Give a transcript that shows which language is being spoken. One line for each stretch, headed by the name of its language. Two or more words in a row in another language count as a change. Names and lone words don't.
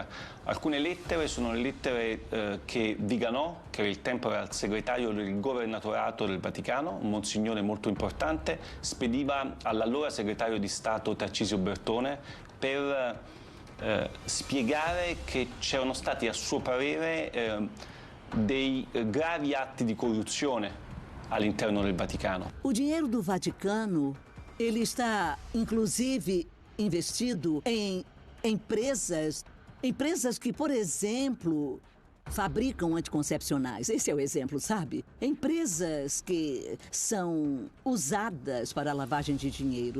Italian: Alcune lettere sono le lettere che Viganò, che il tempo era il segretario del governatorato del Vaticano, un monsignore molto importante, spediva all'allora segretario di Stato Tarcisio Bertone per spiegare che c'erano stati, a suo parere, dei gravi atti di corruzione all'interno del Vaticano.
Portuguese: O dinheiro do Vaticano, ele está, inclusive, investido em empresas que, por exemplo, fabricam anticoncepcionais. Esse é o exemplo, sabe? Empresas que são usadas para a lavagem de dinheiro.